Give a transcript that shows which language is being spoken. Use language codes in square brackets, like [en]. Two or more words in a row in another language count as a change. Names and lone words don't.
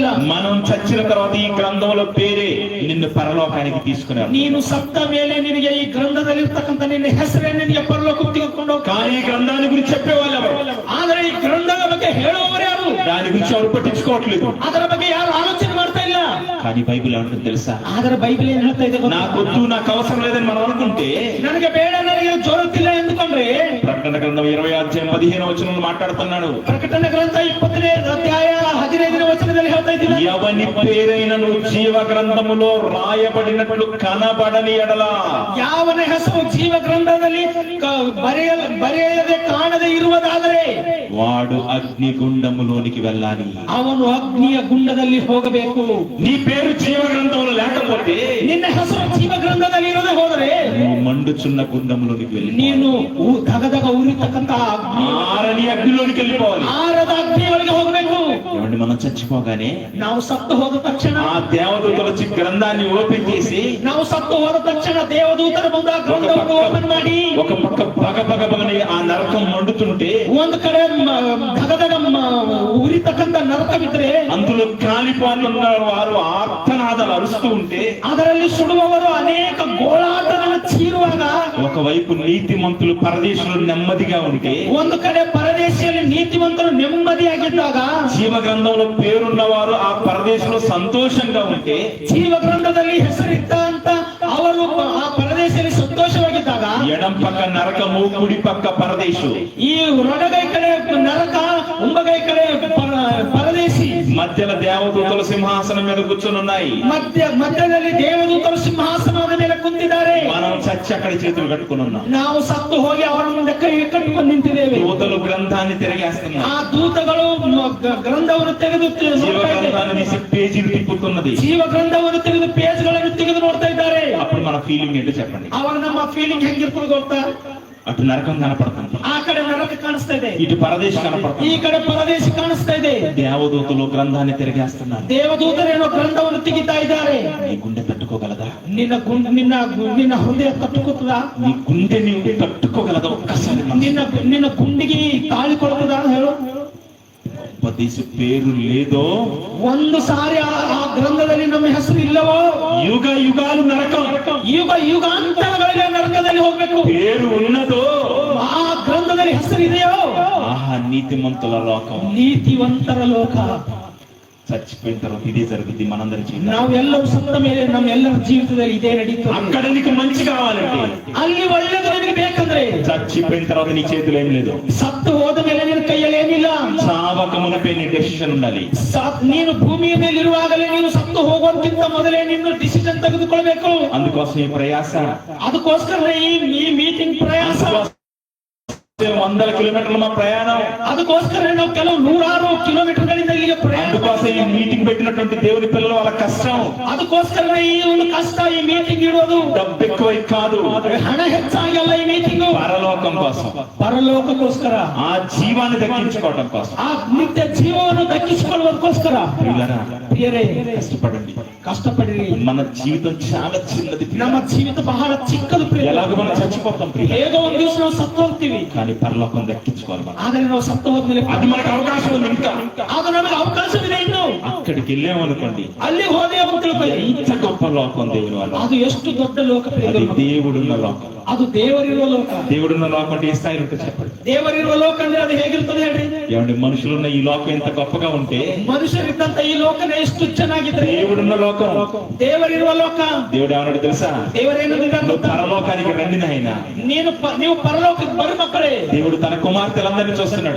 [te] మనం చచ్చిన తర్వాత ఈ గ్రంథంలో పేరే నిన్ను పరలోకానికి తీసుకున్నారు. [kn] ನೀನು ಸತ್ತ ಮೇಲೆ ನಿನಗೆ ಈ ಗ್ರಂಥದಲ್ಲಿ ಇರ್ತಕ್ಕಂಥ ನಿನ್ನ ಹೆಸರೇ ನಿನಗೆ ಪರಲೋಕಕ್ಕೆ ತೆಗೆದುಕೊಂಡು ಹೋಗ್ತಾರೆ. [te] కానీ ఈ గ్రంథాన్ని గురించి చెప్పేవాళ్ళు ఎవరు? [kn] ಆದರೆ ಈ ಗ್ರಂಥದ ಬಗ್ಗೆ ಹೇಳುವವರು ಯಾರು? [te] దాని గురించి ఎవరు పట్టించుకోవట్లేదు. [kn] ಅದರ ಬಗ್ಗೆ ಯಾರು ಆಲೋಚನೆ ಮಾಡ್ತಾ ಇಲ್ಲ. [te] కానీ బైబిల్ ఏమంటుంది తెలుసా? [kn] ಆದರೆ ಬೈಬಲ್ ಏನ್ ಹೇಳ್ತಾ ಇದೆ ಗೊತ್ತಾ? [te] నాకొద్దు, నాకు అవసరం లేదని మనం అనుకుంటే, [kn] ನನಗೆ ಬೇಡ, ನನಗೆ ಜೋರುತ್ತಿಲ್ಲ ಎಂದುಕೊಂಡ್ರೆ, [te] ప్రకటన గ్రంథం 20:15 మాట్లాడుతున్నాడు. [kn] ಪ್ರಕಟಣೆ ಗ್ರಂಥ 20:15 ಹೇಳ್ತಾ ಇದ್ದೀನಿ. [te] ఎవని పేరైనను జీవ గ్రంథములో రాయబడినట్లు కనబడని ఎడల, [kn] ಯಾವನ ಹೆಸರು ಜೀವ ಗ್ರಂಥದಲ್ಲಿ ಬರೆಯದೆ ಕಾಣದೆ ಇರುವುದಾದರೆ [te] వాడు అగ్నిగుండములోనికి వెళ్ళాలి. [kn] ಅವನು ಅಗ್ನಿಯ ಗುಂಡದಲ್ಲಿ ಹೋಗಬೇಕು. [te] నీ పేరు జీవ గ్రంథంలో లేకపోతే, [kn] ನಿನ್ನ ಹೆಸರು ಜೀವ ಗ್ರಂಥದಲ್ಲಿ ಇರದೆ ಹೋದರೆ [te] నువ్వు మండుచున్న గుండంలోనికి వెళ్ళి, [kn] ನೀನು ದಗದಗ ಉರಿತಕ್ಕಂತ [te] ఆరని అగ్నిలోనికి వెళ్ళిపోవాలి. [kn] ಆರದ ಅಗ್ನಿಯವರೆಗೆ ಹೋಗಬೇಕು. [te] ఏమండి మనం చచ్చిపోగానే [kn] ನಾವು ಸತ್ತು ಹೋದ ತಕ್ಷಣ [te] ఆ దేవదూతలు వచ్చి గ్రంథాన్ని ఓపెన్ చేసి [kn] ನಾವು ಸತ್ತು ಹೋದ ತಕ್ಷಣ ದೇವದೂತರ ಬಂದ ಗ್ರಂಥವನ್ನು ಓಪನ್ ಮಾಡಿ [te] ఒక పక్క బగబగబగని ఆ నరకం మండుతుంటే [kn] ಒಂದು ಕಡೆ ಧಗಧಗ ಉರಿತಕ್ಕಂತ ನರಕವಿದ್ರೆ [te] అందులో కాలిపోతున్న వారు ఆర్తనాదాలు అరుస్తూ ఉంటే [kn] ಅದರಲ್ಲಿ ಸುಡುವವರು ಅನೇಕ ಗೋಳಾಟಗಳನ್ನು ಚೀರುವಾಗ [te] ఒకవైపు నీతిమంతులు పరదేశంలో నెమ్మదిగా ఉంటే [kn] ಒಂದು ಕಡೆ ಪರದೇಶಿಯಲ್ಲಿ ನೀತಿವಂತರು ನೆಮ್ಮದಿಯಾಗಿದ್ದಾಗ [te] జీవ గ్రంథంలో పేరున్న వారు ఆ పరదేశంలో సంతోషంగా ఉంటే [kn] ಜೀವ ಗ್ರಂಥದಲ್ಲಿ ಹೆಸರಿದ್ದ ಅಂತ ಅವರು ಆ ಪರದೇಶದಲ್ಲಿ ಸಂತೋಷವಾಗಿದ್ದಾಗ [te] ఎడం పక్క నరకము కుడి పక్క పరదేశు [kn] ಈ ರೊಡಗೈ ಕಡೆ ನರಕ ಉಂಬಗೈ ಕಡೆ ಪರದೇಶಿ [te] మధ్యలో దేవదూతల సింహాసనం మీద కూర్చొని ఉన్నాయి [kn] ಮಧ್ಯದಲ್ಲಿ ದೇವದೂತರು ಸಿಂಹಾಸನದ ಮೇಲೆ ಕುಂತಿದ್ದಾರೆ [te] మనం చచ్చి అక్కడ చేతులు కట్టుకుని ఉన్నాం [kn] ನಾವು ಸತ್ತು ಹೋಗಿ ಅವರ ಮುಂದೆ ಕೈ ಕಟ್ಟಿಕೊಂಡು ನಿಂತಿದ್ದೇವೆ [te] దూతలు గ్రంథాన్ని తిరిగేస్తున్నారు [kn] ಆ ದೂತಗಳು ಗ್ರಂಥವನ್ನು ತೆಗೆದು [te] జీవ గ్రంథాన్ని తీసి పేజీలు తిప్పుతున్నది [kn] ಜೀವ ಗ್ರಂಥವನ್ನು ತೆಗೆದು ಪೇಜ್ಗಳನ್ನು ತೆಗೆದು ನೋಡ್ತಾ ಇದ್ದಾರೆ [te] అప్పుడు మన ఫీలింగ్ ఏంటో చెప్పండి [kn] ಅವಾಗ ನಮ್ಮ ಫೀಲಿಂಗ್ ಹೆಂಗಿರ್ತದೆ ಗೊತ್ತಾ [te] అటు నరకం కనపడుతుంది [kn] ಆ ಕಡೆ ನರಕ ಕಾಣಿಸ್ತಾ ಇದೆ [te] ఇటు పరదేశం [kn] ಈ [te] కనపడుతుంది [kn] ಕಡೆ ಪರದೇಶಿ ಕಾಣಿಸ್ತಾ ಇದೆ [te] దేవదూతలు గ్రంథాన్ని తిరిగేస్తున్నారు [kn] ದೇವದೂತರೇನೋ ಗ್ರಂಥವನ್ನು ತೆಗಿತಾ ಇದ್ದಾರೆ [te] నీ గుండె తట్టుకోగలదా [kn] ನಿನ್ನ ಹೃದಯ ತಟ್ಟುಕುತ್ತದ [te] నీ గుండె నీవు తట్టుకోగలదా ఒక్కసారి [kn] ನಿನ್ನ ಗುಂಡಿಗೆ ತಾಳಿ ಕೊಡುತ್ತದ ಹೇಳು [te] ఉపదేశ పేరు లేదో [kn] ಒಂದು ಸಾರಿ ಆ ಗ್ರಂಥದಲ್ಲಿ ನಮ್ಮ ಹೆಸರು ಇಲ್ಲವೋ [te] యుగ యుగాలు నరకం [kn] ಯುಗಾಂತರಗಳಿಗೆ ನರಕದಲ್ಲಿ ಹೋಗ್ಬೇಕು [te] పేరు ఉన్నదో [kn] ಆ ಗ್ರಂಥದಲ್ಲಿ ಹೆಸರು ಇದೆಯೋ [te] ఆహా నీతిమంతుల లోకం [kn] ನೀತಿವಂತರ ಲೋಕ [te] చచ్చిపోయిన తర్వాత ఇదే జరుగుతుంది మనందరి జీవితం [kn] ನಾವೆಲ್ಲರೂ ಸತ್ತ ಮೇಲೆ ನಮ್ಮೆಲ್ಲರ ಜೀವಿತದಲ್ಲಿ ಇದೇ ನಡೀತದೆ [te] అక్కడ నీకు మంచి కావాలంటే [kn] ಅಲ್ಲಿ ಒಳ್ಳೆದು ನಿನಗೆ ಬೇಕಂದ್ರೆ [te] చచ్చిపోయిన తర్వాత నీ చేతులు ఏం లేదు [kn] ಸತ್ತು ಹೋದ ಮೇಲೆ ನಿನ್ನ ಕೈಯಲ್ಲಿ ಏನಿಲ್ಲ [te] చావక మునిపే నీ డెసిషన్ ఉండాలి [kn] ನೀನು ಭೂಮಿಯ ಮೇಲಿರುವಾಗಲೇ ನೀನು ಸತ್ತು ಹೋಗುವಂತಿಂತ ಮೊದಲೇ ನೀನು ಡಿಸಿಷನ್ ತೆಗೆದುಕೊಳ್ಬೇಕು [te] అందుకోసం ఈ ప్రయాస [kn] ಅದಕ್ಕೋಸ್ಕರ ಈ ಮೀಟಿಂಗ್ ಪ್ರಯಾಸ [te] 100 కిలోమీటర్ల మా ప్రయాణం [kn] ಅದಕ್ಕೋಸ್ಕರ ನಾವು ಕೆಲವು 100 ಕಿಲೋಮೀಟರ್ಗಳಿಂದ ಇಲ್ಲಿಗೆ ಪ್ರಯಾಣ [te] అందుకోసం ఈ మీటింగ్ పెట్టినటువంటి దేవుని పిల్లలు వాళ్ళ కష్టం [kn] ಅದಕ್ಕೋಸ್ಕರ ಈ ಒಂದು ಕಷ್ಟ ಈ ಮೀಟಿಂಗ್ ಇಡೋದು [te] డబ్బు ఎక్కువ కాదు [kn] ಹಣ ಹೆಚ್ಚಾಗಲ್ಲ ಈ ಮೀಟಿಂಗ್ [te] పరలోకం కోసం [kn] ಪರಲೋಕಕ್ಕೋಸ್ಕರ [te] ఆ జీవాన్ని దక్కించుకోవడం కోసం [kn] ಆ ನಿತ್ಯ ಜೀವವನ್ನು ದಕ್ಕಿಸಿಕೊಳ್ಳುವುದಕ್ಕೋಸ್ಕರ [te] ప్రియులారా, [kn] ಪ್ರಿಯರೇ [te] కష్టపడండి [kn] ಕಷ್ಟಪಡಿರಿ [te] మన జీవితం చాలా చిన్నది [kn] ನಮ್ಮ ಜೀವಿತ ಬಹಳ ಚಿಕ್ಕದು ಪ್ರಿಯ [te] ఎలాగో మనం చచ్చిపోతాం ప్రియ [kn] ಹೇಗೋ ಒಂದು ದಿವಸ ನಾವು ಸತ್ತು ಹೋಗ್ತೀವಿ [te] కానీ పరలోకం దక్కించుకోవాలి మనం [kn] ಆದರೆ ನಾವು ಸತ್ತು ಹೋದ್ಮೇಲೆ [te] అది మనకు అవకాశం ఉంది ఇంకా [kn] ಅದು ನಮಗೆ ಅವಕಾಶವಿದೆ ಇನ್ನು [te] అక్కడికి వెళ్ళామనుకోండి [kn] ಅಲ್ಲಿ ಹೋದೆ ಅಂತ ತಿಳ್ಕೊಳ್ಳಿ [te] ఎంత గొప్ప లోకం దేవుని వల్ల [kn] ಅದು ಎಷ್ಟು ದೊಡ್ಡ ಲೋಕ ಪ್ರಿಯ [te] అది దేవుడున్న లోకం [kn] ಅದು ದೇವರಿರುವ ಲೋಕ [te] దేవుడున్న లోకం అంటే ఏ స్థాయిలో ఉంటే చెప్పండి [kn] ದೇವರಿರುವ ಲೋಕ ಅಂದ್ರೆ ಅದು ಹೇಗಿರ್ತದೆ ಹೇಳಿ [te] ఏమండి మనుషులున్న ఈ లోకం ఎంత గొప్పగా ఉంటే [kn] ಮನುಷ್ಯರಿದ್ದಂತ ಈ ಲೋಕನೇ ಎಷ್ಟು ಚೆನ್ನಾಗಿದ್ರೆ [te] దేవుడున్న లోకం [kn] ದೇವರಿರುವ ಲೋಕ [te] దేవుడు ఏమన్నాడు తెలుసా [kn] ದೇವರೇನಂದ್ರೆ [te] నువ్వు పరలోకానికి రండి నాయన [kn] ನೀವು ಪರಲೋಕಕ್ಕೆ ಬರು ಮಕ್ಕಳೇ [te] దేవుడు తన కుమార్తెలందరినీ చూస్తున్నాడు